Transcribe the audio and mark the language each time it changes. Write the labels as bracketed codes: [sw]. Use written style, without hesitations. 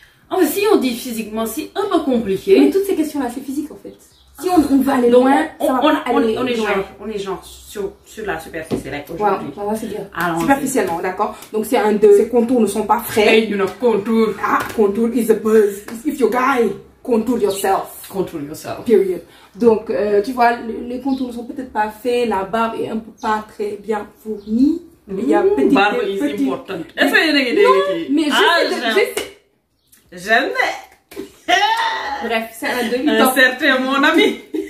[fr] Oh, si on dit physiquement, c'est un peu compliqué. Mais toutes ces questions-là, c'est physique en fait. Si on veut aller loin, ça va pas aller loin. On est genre sur la superficie là aujourd'hui. Voilà, on va se dire. Superficiellement, d'accord. Donc c'est un 2. Ces contours ne sont pas frais. [en] Hey, you know, contour. Ah, contour is a buzz. If you're guy, contour yourself. Contour yourself. Period. [fr] Donc, tu vois, les contours ne sont peut-être pas faits. La barbe est un peu pas très bien fournie. Il y a petit. [en] Barbe is important. [fr] Non, mais Jamais. Bref, c'est un 2. Un certain mon ami.